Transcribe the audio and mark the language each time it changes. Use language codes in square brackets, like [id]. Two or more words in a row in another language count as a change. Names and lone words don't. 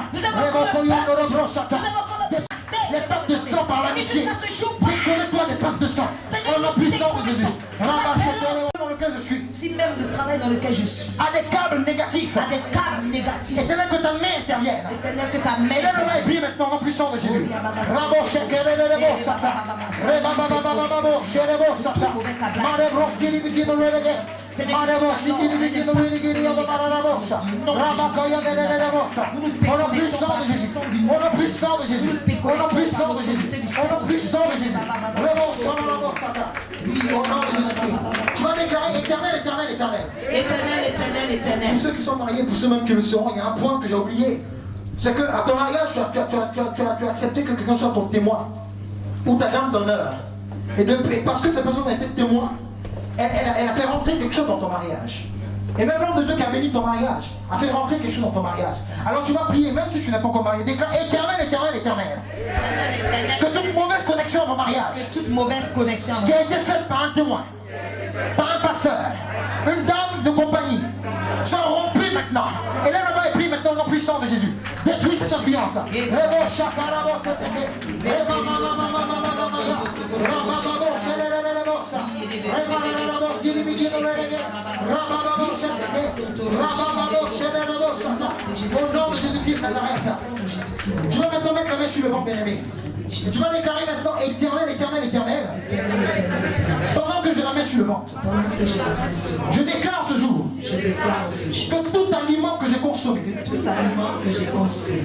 [fr] Rebokoyondo Robrosata. Les pactes de sang par l'amitié. Déconnecte-toi des pactes de sang. Au nom puissant de Jésus. Rabakayanda dans lequel je suis. Si même le travail dans lequel je suis À des câbles négatifs. a des câbles négatifs, Éternel, que ta main intervienne. Éternel, que ta main Et là, le va prier maintenant au nom puissant de Jésus. Rabo shekelelebo sata. Rebabababababo sherebo sata. Marebro skilibikido relege. Marebro skilibikido relege yodo mararabosa. Rabakayelelebo sa. Au nom puissant de Jésus. Au nom puissant de Jésus. Au nom puissant de Jésus. Au nom puissant de Jésus. Rebo shamarabo sata. Oui, au nom de Jésus. Tu vas déclarer éternel, éternel, éternel. Éternel, éternel, éternel. Pour ceux qui sont mariés, pour ceux même qui le seront, il y a un point que j'ai oublié. C'est qu'à ton mariage, tu as accepté que quelqu'un soit ton témoin ou ta dame d'honneur. Et parce que cette personne a été témoin, elle a fait rentrer quelque chose dans ton mariage. Et même l'homme de Dieu qui a béni ton mariage a fait rentrer quelque chose dans ton mariage. Alors tu vas prier, même si tu n'es pas encore marié, déclare éternel, éternel, éternel. Que toute mauvaise connexion à mon mariage, Toute mauvaise connexion qui a été faite par un témoin, par un pasteur, une dame de compagnie, soit rompue maintenant. Et là, là-bas, est pris maintenant au nom puissant de Jésus. Détruis cette influence. Rebo shakarabo seteke. Remamamamamamamamama. Ramamamo shelelelelebo sa. Remamamamo skilibikino relege. Ramamamo seteke. Ramamamo shelelelebo sata. Au nom de Jésus-Christ, t'arrêtes. Tu vas maintenant mettre la main sur le ventre, bien-aimé. Et tu vas déclarer maintenant éternel, éternel, éternel. Pendant que j'ai la main sur le ventre, je déclare ce jour Je déclare ce jour que tout aliment que j'ai consommé tout aliment que j'ai consommé serai.